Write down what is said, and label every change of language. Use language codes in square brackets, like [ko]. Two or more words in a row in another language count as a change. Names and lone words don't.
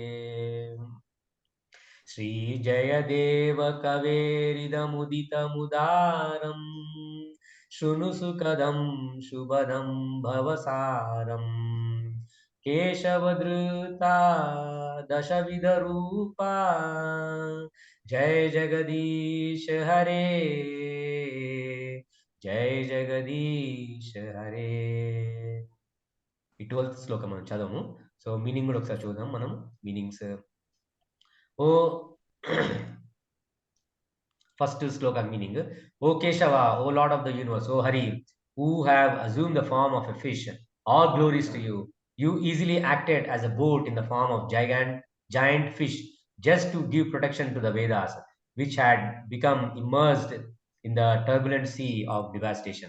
[sa] श्री जयदेव कवेरिदमुदितमुदारम् शृणु सुखदं शुभदं भवसारम् केशवधृता दशविधरूपा जय जगदीश हरे जय जगदीश हरे [te] ఈ 12th శ్లోకం మనం చదవము. [en] so meaning [te] కూడా ఒకసారి చూద్దాం మనం. [en] meanings o first sloka meaning, O Keshava, O Lord of the universe, O Hari, who have assumed the form of a fish, all glories to you. You easily acted as a boat in the form of giant fish just to give protection to the Vedas, which had become immersed in the turbulent sea of devastation.